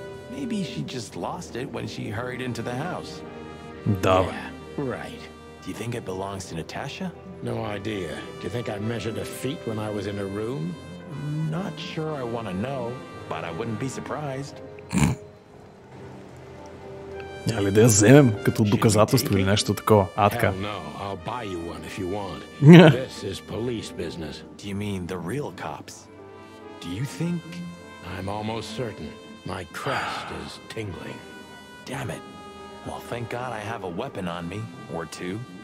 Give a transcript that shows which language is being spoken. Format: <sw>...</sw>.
<en>Maybe she just lost it when she hurried into the house.</en> <bg>Да, бе.</bg> <en>Yeah, right. Do you think it belongs to Natasha? No idea. Do you think I measured her feet when I was in her room? I'm not sure I want to know, but I wouldn't be surprised.</en> <bg>Няма ли да я вземем като доказателство или нещо такова? А, така.</bg> <en>Hell no. I'll buy you one if you want. This is police business. Do you mean the real cops? Do you think... I'm almost certain. My crest is tingling. Damn it. Well, thank God I have a weapon on me, or two.</en>